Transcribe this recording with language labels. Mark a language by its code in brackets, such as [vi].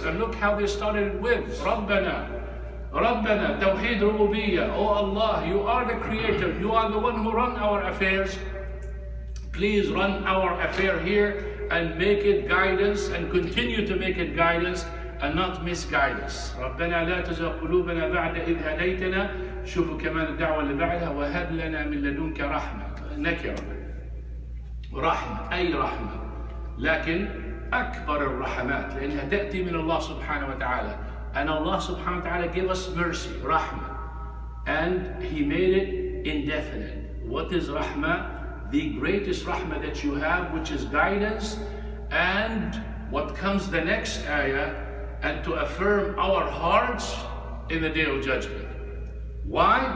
[en] And look how they started with Rabbana. Rabbana, Tawheed Rububiyyah. Oh Allah, you are the creator. You are the one who run our affairs. Please run our affair here and make it guidance and continue to make it guidance and not misguidance. [ar] ربنا لا تزغ قلوبنا بعد إذ هديتنا. شوفوا كمان الدعوة اللي بعدها وهب لنا من لدنك رحمة. نكرة. رحمة أي رحمة. لكن أكبر الرحمات لأنها تأتي من الله سبحانه وتعالى. [en] And Allah subhanahu wa ta'ala gave us mercy, rahmah. And He made it indefinite. What is rahmah? The greatest rahmah that you have, which is guidance, and what comes the next ayah, and to affirm our hearts in the day of judgment. Why?